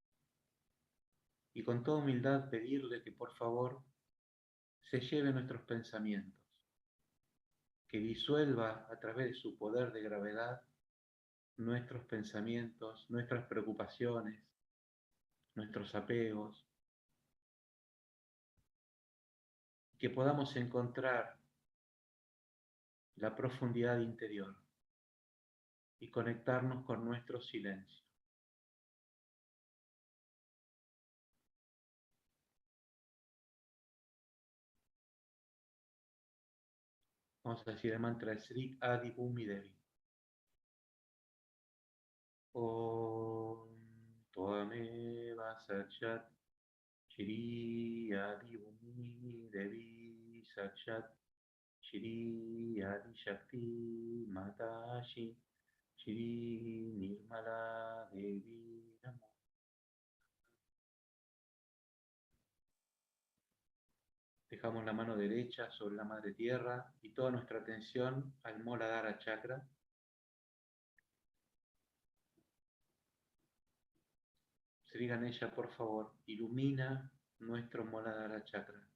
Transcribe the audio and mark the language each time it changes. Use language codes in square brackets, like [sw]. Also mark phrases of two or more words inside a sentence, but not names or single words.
[es] y con toda humildad pedirle que por favor se lleve nuestros pensamientos, que disuelva a través de su poder de gravedad nuestros pensamientos, nuestras preocupaciones, nuestros apegos, que podamos encontrar la profundidad interior y conectarnos con nuestro silencio. Vamos a decir el mantra Sri Adi Bhumi Devi. [sa] Om Tvameva Sachat Shri Adi Bhumi Devi Sachat Shri Adi Shakti Matashi Shri Nirmala Devi Namo. [es] Dejamos la mano derecha sobre la Madre Tierra y toda nuestra atención al [sa] Muladhara Chakra. [es] Sri Ganesha, por favor, ilumina nuestro [sa] Muladhara Chakra.